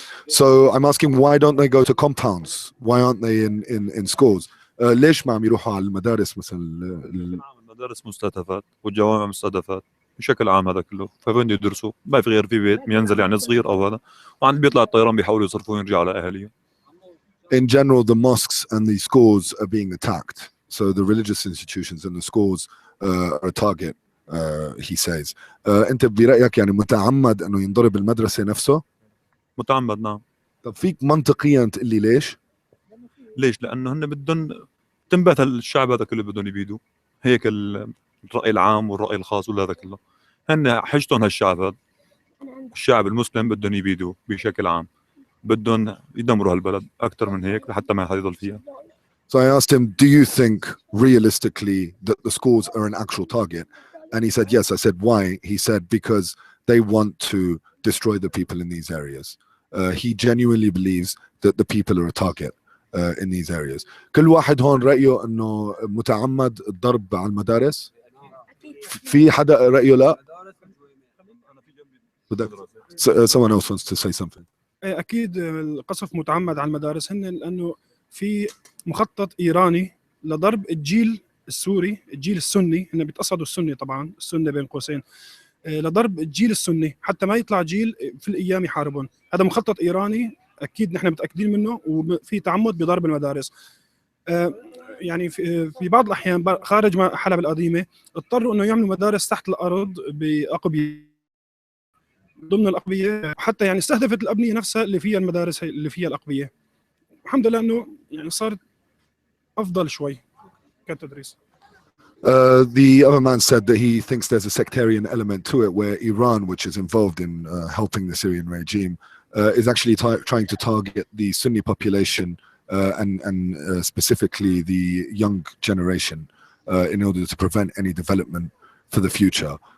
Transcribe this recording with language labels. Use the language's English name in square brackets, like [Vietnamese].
[English] So I'm asking why don't they go to compounds? Why aren't they in schools? [Arabic] ليش ما عم يروحوا على المدارس مثلا؟ المدارس مستهدفات والجوامع مستهدفات بشكل عام، هذا كله فوين يدرسوا؟ ما في غير في بيت بينزل يعني صغير او هذا، وعند بيطلع الطيران بيحاولوا يصرفوا ويرجعوا على اهاليهم. [English] In general, the mosques and the schools are being attacked. So the religious institutions and the schools are a target. He says. [Arabic] أنت برأيك يعني متعمد إنه ينضرب المدرسة نفسه؟ متعمد نعم. طب فيك منطقيا تقول لي ليش؟ ليش؟ لأنه هن بدهم تنبت الشعب هذا كله بدهم يبيدوا، هيك الرأي العام والرأي الخاص ولا هذا كله. هن حجتهم هالشعب هذا، الشعب المسلم بدهم يبيدوا بشكل عام، بدهم يدمروا هالبلد أكثر من هيك لحتى ما حد يضل فيها. [English] So I asked him, do you think realistically that the schools are an actual target? And he said, yes. I said, why? He said, because they want to destroy the people in these areas. He genuinely believes that the people are a target in these areas. [Arabic] كل واحد هون رأيه إنه متعمد الضرب على المدارس؟ في حدا رأيه لا؟ [English] Someone else wants to say something. [Arabic] اكيد القصف متعمد على المدارس هن، لانه في مخطط ايراني لضرب الجيل السوري، الجيل السني، هن بيتقصدوا السني طبعا، السنه بين قوسين، لضرب الجيل السني حتى ما يطلع جيل في الايام يحاربون. هذا مخطط ايراني اكيد نحن متاكدين منه، وفي تعمد بضرب المدارس. يعني في بعض الاحيان خارج حلب القديمه اضطروا انه يعملوا مدارس تحت الارض باقبيه، ضمن الأقبية، حتى يعني استهدفت الأبنية نفسها اللي فيها المدارس اللي فيها الأقبية. الحمد لله إنه يعني صارت أفضل شوي كتدريس. [English] The other man said that he thinks there's a sectarian element to it, where Iran, which is involved in helping the Syrian regime, is actually trying to target the Sunni population and specifically the young generation in order to prevent any development for the future.